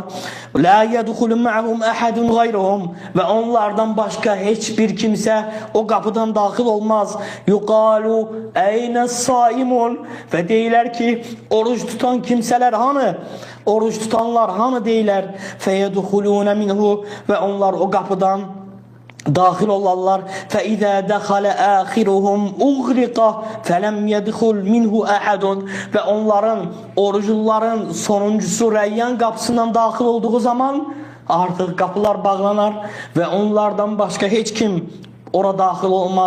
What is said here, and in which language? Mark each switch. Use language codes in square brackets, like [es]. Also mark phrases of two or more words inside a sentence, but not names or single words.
[ar] لا يدخل معهم أحد غيرهم. [tr] Ve onlardan başka hiçbir kimse o kapıdan dahil olmaz. [ar] يقال أين الصائمون. [tr] Ve deyler ki oruç tutan kimseler hani? Oruç tutanlar hani deyler. [ar] فيدخلون منه. [tr] Ve onlar o kapıdan dahil olarlar. [ar] فَاِذَا دَخَلَ آخِرُهُمْ اُغْرِقَ فَلَمْ يَدْخُلْ مِنْهُ اَحَدٌ. [tr] Ve onların, oruçluların sonuncusu Reyyan kapısından dahil olduğu zaman artık kapılar bağlanar ve onlardan başka hiç kim orada dahil olmaz.